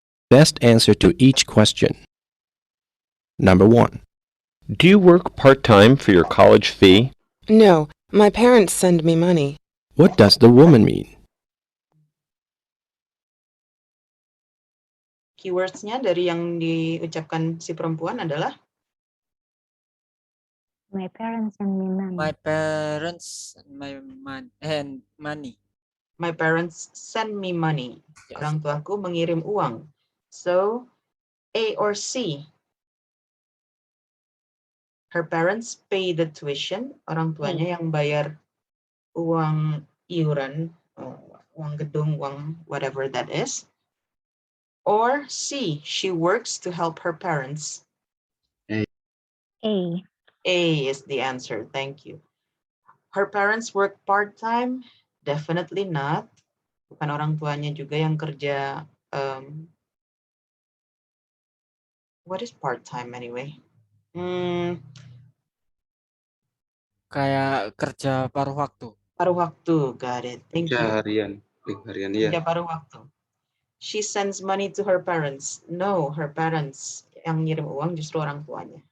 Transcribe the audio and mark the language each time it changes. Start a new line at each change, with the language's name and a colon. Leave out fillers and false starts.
English: Best answer to each question. Number 1. Do you work part-time for your college fee? No, my parents send me money. What does the woman mean?
Indonesian: Keywords-nya dari yang diucapkan si perempuan adalah
English: My parents send me money. My parents my money. my parents send me money. Yes.
Indonesian: Orang tuaku mengirim uang.
English: So, A or C? Her parents pay the tuition.
Indonesian: Orang tuanya yang bayar uang iuran, uang gedung, uang
English: whatever that is. Or C, she works to help her parents. A. A is the answer. Thank you. Her parents work part-time? Definitely not.
Indonesian: Bukan orang tuanya juga yang kerja.
English: What is part-time anyway?
Indonesian: Kayak kerja paruh waktu. Paruh waktu,
English: got it. Thank you.
Indonesian: Harian. Harian, iya. Kerja paruh waktu.
English: She sends money to her parents. No, her parents
Indonesian: yang ngirim uang justru orang tuanya.